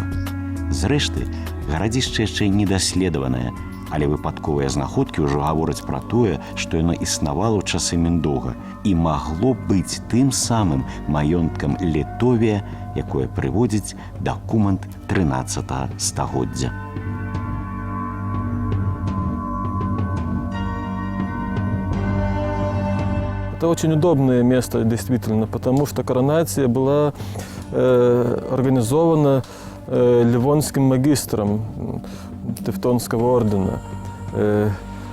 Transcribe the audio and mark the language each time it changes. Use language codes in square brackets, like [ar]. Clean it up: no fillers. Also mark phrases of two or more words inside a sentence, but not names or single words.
[be] Зрэшты, гарадзішча яшчэ не даследаванае, але выпадковыя знаходкі ўжо гавораць пра тое, што яно існавала ў часы Міндуга і магло быць тым самым маёнткам Літовія, якое прыводзіць дакумент 13 стагоддзя. [ru] Это очень удобное место, действительно, потому что коронация была организована Ливонским магистром Тевтонского ордена.